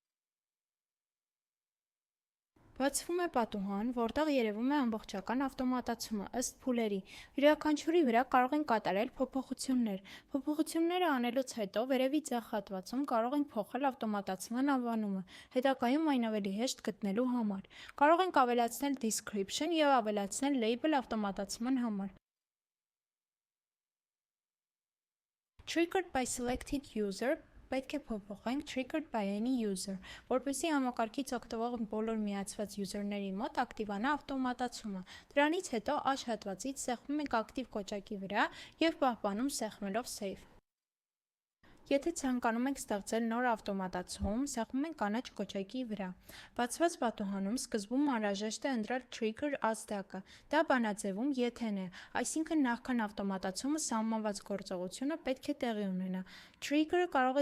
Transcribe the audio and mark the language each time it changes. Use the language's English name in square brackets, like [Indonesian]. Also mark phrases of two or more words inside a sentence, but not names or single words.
[Armenian] Բացվում է պատուհան, որտեղ երևում է ամբողջական ավտոմատացումը ըստ փուլերի։ Յուրաքանչյուրի վրա կարող ենք կատարել փոփոխություններ։ Փոփոխությունները անելուց հետո վերևի ձախ հատվածում կարող ենք փոխել ավտոմատացման անվանումը, հետագայում այն ավելի հեշտ գտնելու համար։ Կարող ենք ավելացնել Description և ավելացնել Label ավտոմատացման համար։ [English] Triggered by selected user [Armenian] պետք է փոփոխենք [English] Triggered by any user, [Armenian] որպեսզի համակարգից օգտվող բոլոր միացված յուզերների մոտ ակտիվանա ավտոմատացումը։ Դրանից հետո աջ հատվածից սեղմում ենք Active կոճակի վրա և պահպանում սեղմելով Save։ Եթե ցանկանում ենք ստեղծել նոր ավտոմատացում, սեղմում ենք կանաչ կոճակի վրա։ Բացված պատուհանում սկզբում անհրաժեշտ է ընտրել Trigger ազդակը։ Դա բանաձևում եթեն է, այսինքն նախքան ավտոմատացումը սահմանված գործողությունը պետք է տեղի ունենա։ Trigger-ը կարող է